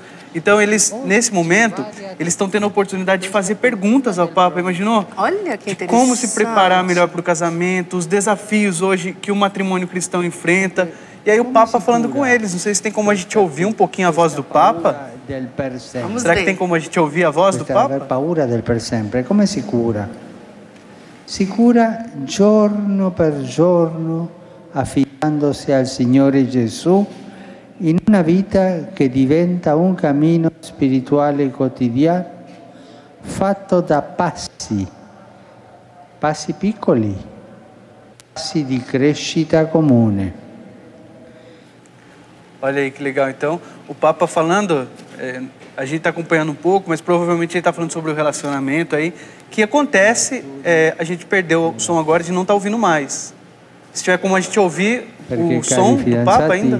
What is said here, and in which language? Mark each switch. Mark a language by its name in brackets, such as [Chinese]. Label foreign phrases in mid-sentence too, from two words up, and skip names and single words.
[Portuguese] Então, eles, nesse momento, eles estão tendo a oportunidade de fazer perguntas ao Papa, imaginou? Olha que interessante. Como se preparar melhor para o casamento, os desafios hoje que o matrimônio cristão enfrenta. E aí o Papa falando com eles. Não sei se tem como a gente ouvir um pouquinho a voz do Papa. Será que tem como a gente ouvir a voz do Papa? [Italian] Aver paura del per sempre. Come si cura? Si cura giorno per giorno, affidandosi al Signore Gesù, in una vita che diventa un cammino spirituale quotidiano fatto da passi piccoli, passi di crescita comune. [Portuguese] Olha aí que legal. Então, o Papa falando, a gente está acompanhando um pouco, mas provavelmente ele está falando sobre o relacionamento aí, que acontece, a gente perdeu o som agora de não estar ouvindo mais. Se tiver como a gente ouvir o som do Papa ainda.